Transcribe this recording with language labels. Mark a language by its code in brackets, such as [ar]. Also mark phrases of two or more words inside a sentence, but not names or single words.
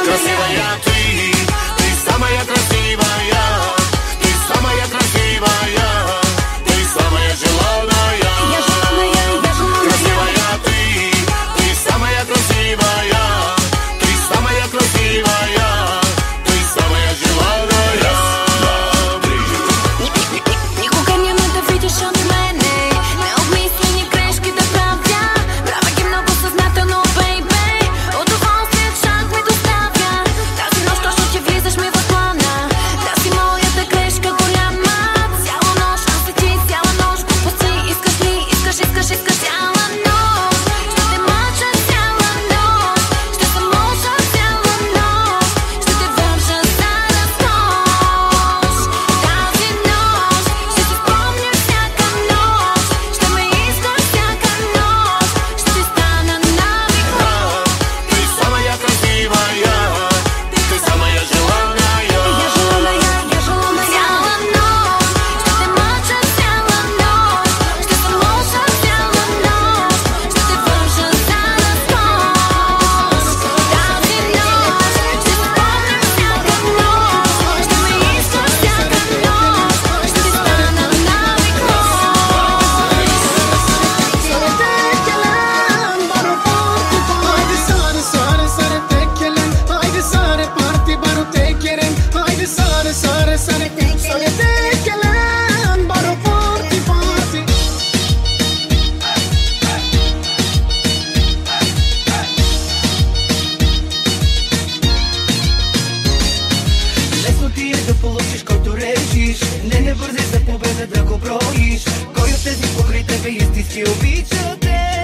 [ru] Красивая ты самая красивая, ты самая красивая, ты самая желанная. Я желанная, я желанная. Красивая ты самая красивая, ты самая красивая, ты самая желанная. [bg] Никога няма да видиш от мене необмислени грешки да правя. Правя ги много съзнателно, бейбе. Удоволствие шанс ми доставя. Тази нощ точно ти влизаш ми в плана. Да си моята грешка голяма. Цяла нощ, аз и ти цяла нощ. Глупости, искаш ли, искаш цяла нощ. Ще те мъча цяла нощ. Ще се мъча цяла нощ. Ще те вържа за разкош. Тази нощ ще си спомня всяка нощ. Ще ме искаш всяка нощ. Ще ти стана навик. [ru] Ты самая красивая, ты самая желанная. Я желанная, я желанная. [bg] Цяла нощ ще те мъча цяла нощ. Ще се мъча цяла нощ. Ще те вържа за разкош. Тази нощ ще си спомня всяка нощ. Ще ме искаш всяка нощ. Ще ти стана навик. [rom] Haydi sare parti baro tekelen, haydi sare tekelen, baro parti parti. [bg] Лесно ти е да получиш, който решиш. Не бързай за победа да го броиш. Кой от тези покрай тебе истински обича те?